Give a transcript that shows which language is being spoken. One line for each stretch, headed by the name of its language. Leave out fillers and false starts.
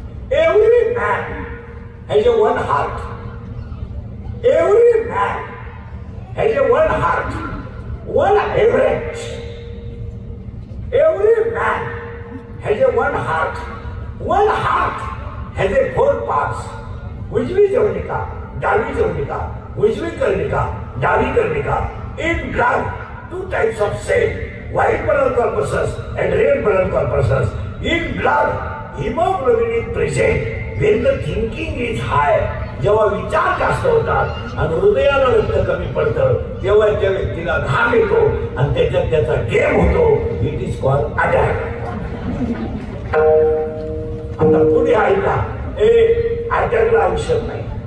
English: Every man has a one heart. Every man has a one heart, one average. Every man has a one heart. One heart has a 4 parts.
Marathi: उजवी जवनिका, डावी जवनिका, उजवी कर्णिका, डावी कर्णिका.
English: In blood, 2 types of cell, white blood corpuscles and red blood corpuscles. In blood, hemoglobin is present when the thinking is high.
Marathi: जेव्हा विचार जास्त होतात आणि हृदयाला रक्त कमी पडतं तेव्हा त्या व्यक्तीला घाम येतो आणि त्याच्यात त्याचा गेम होतो.
English: It is called attack.
Marathi: आता पुढे ऐका, अटॅकला औषध नाही.